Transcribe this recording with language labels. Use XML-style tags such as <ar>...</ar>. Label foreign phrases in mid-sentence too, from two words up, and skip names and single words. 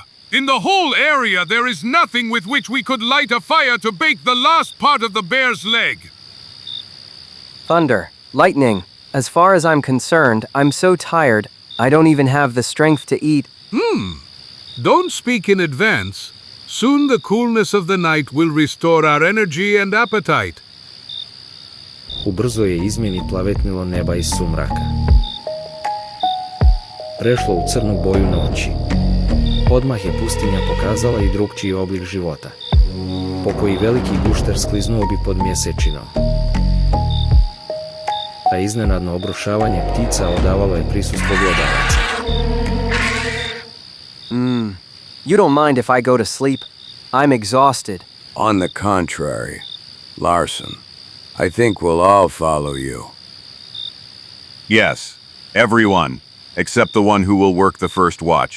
<en>In the whole area there is nothing with which we could light a fire to bake the last part of the bear's leg. Thunder, lightning. As far as I'm concerned, I'm so tired, I don't even have the strength to eat. Don't speak in advance. Soon the coolness of the night will restore our energy and appetite.</en> <hr>Ubrzo je izmjeni plavetnilo neba iz sumraka. Prešlo u crnu boju noći. Odmah je pustinja pokazala i drugčiji oblik života. Pokoji veliki gušter skliznuo bi pod mjesečinom. A iznenadno obrušavanje ptica odavalo je prisustvo glodavaca.</hr> <en>You don't mind if I go to sleep? I'm exhausted. On the contrary, Larson, I think we'll all follow you. Yes, everyone, except the one who will work the first watch.</en>